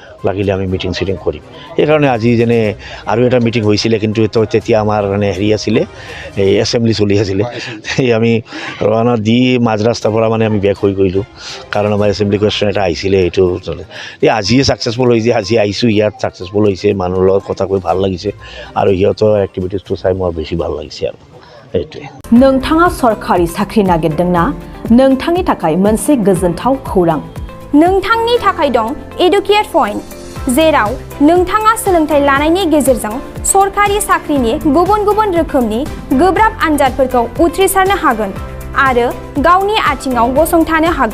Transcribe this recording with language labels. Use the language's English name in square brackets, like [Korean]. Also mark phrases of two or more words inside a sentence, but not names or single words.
[Assamese] লাগিলে আমি মিটিং চিটিং কৰিম সেইকাৰণে আজি যেনে আৰু এটা মিটিং হৈছিলে কিন্তু তেতিয়া আমাৰ মানে হেৰি আছিলে এই এছেম্বলি চলি আছিলে সেই আমি ৰৱানা দি মাজ ৰাস্তাৰ পৰা মানে আমি বেক হৈ গৈলোঁ কাৰণ আমাৰ এছেম্বলি কুৱেশ্যন এটা আহিছিলে এইটো এই আজিয়ে ছাকচেছফুল হৈছে আজি আহিছোঁ ইয়াত ছাকচেছফুল হৈছে মানুহৰ লগত কথা কৈ ভাল লাগিছে আৰু সিহঁতৰ এক্টিভিটিছটো চাই মোৰ বেছি ভাল লাগিছে আৰু এইটোৱে [Bodo] नोंथाङा सरखारि साख्रि नागिरदोंना नोंथांनि थाखाय मोनसे गोजोनथाव खौरां नोंथांनि थाखाय दं एडुकेट पइन्ट जेराव नोंथाङा सोलोंथाइ लानायनि गेजेरजों सरखारि साख्रिनि गुबुन गुबुन रोखोमनि गोब्राब आनजादफोरखौ उथ्रिसारनो हागोन आरो गावनि आथिङाव गसंथानो हागोन